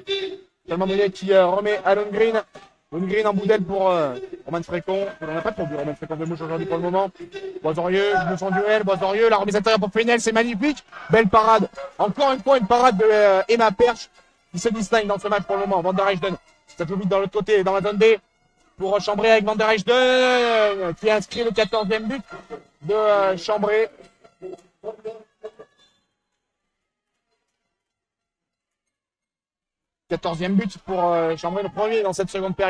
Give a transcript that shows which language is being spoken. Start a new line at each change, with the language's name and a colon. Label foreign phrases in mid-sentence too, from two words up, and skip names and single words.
French: Chalmandrier qui remet à Lundgren. Lundgren en boudelle pour Roman Frécon. On n'a pas trop vu Roman Frécon de mouche aujourd'hui pour le moment. Bosdorieux, je me sens duel. Bosdorieux, la remise intérieure pour Fenel, c'est magnifique. Belle parade. Encore une fois, une parade de Emma Perche qui se distingue dans ce match pour le moment. Van der Heijden, ça joue vite dans l'autre côté, dans la zone B. Pour Chambray avec Van der Heijden qui a inscrit le 14e but de Chambray. « 14e but pour Chambray, le premier dans cette seconde période.